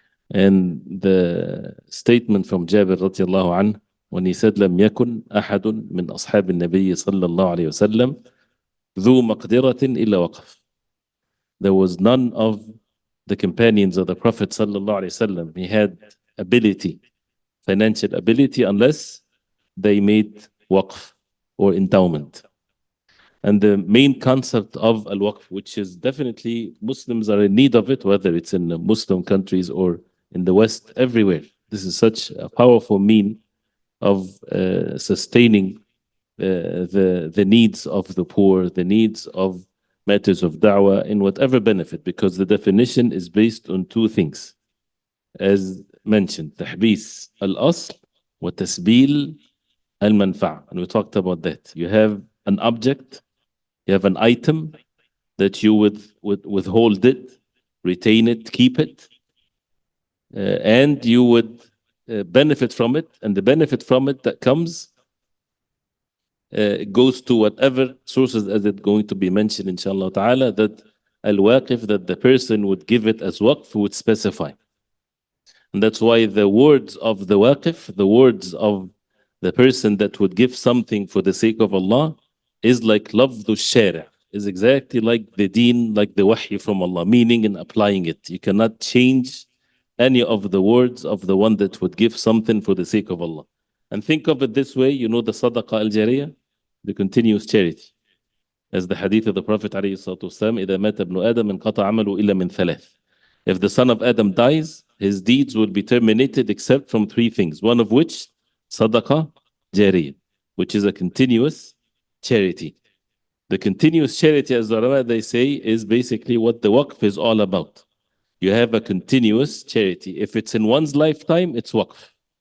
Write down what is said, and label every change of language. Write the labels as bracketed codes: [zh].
[en] And the statement from Jabir radiallahu anhu, when he said [ar] لم يكن أحد من أصحاب النبي صلى الله عليه وسلم ذو مقدرة إلا وقف. [en] There was none of the companions of the Prophet sallallahu alaihi wasallam. He had ability, financial ability, unless they made waqf or endowment. And the main concept of al-waqf, which is definitely Muslims are in need of it, whether it's in the Muslim countries or in the West, everywhere. This is such a powerful mean of sustaining the needs of the poor, the needs of matters of da'wah in whatever benefit, because the definition is based on two things. As mentioned, [ar] تحبيس الأصل وتسبيل المنفعة. [en] And we talked about that. You have an object, you have an item that you would withhold it, retain it, keep it, and you would benefit from it. And the benefit from it that comes goes to whatever sources as it's going to be mentioned inshallah ta'ala, that al-waqif, that the person would give it as waqf, would specify. And that's why the words of the waqif, the words of the person that would give something for the sake of Allah, is like lafdhu shari', is exactly like the deen, like the wahy from Allah, meaning and applying it. You cannot change any of the words of the one that would give something for the sake of Allah. And think of it this way, you know the sadaqah al-jariyah, the continuous charity. As the hadith of the Prophet ﷺ, [ar] إِذَا مَاتَ ابْنُ آدَمَ انْقَطَعَ عَمَلُهُ إِلَّا مِنْ ثَلَاثٍ. [en] If the son of Adam dies, his deeds will be terminated except from three things, one of which, sadaqah jariyah, which is a continuous charity. The continuous charity, as the ulama they say, is basically what the waqf is all about. You have a continuous charity. If it's in one's lifetime, it's waqf.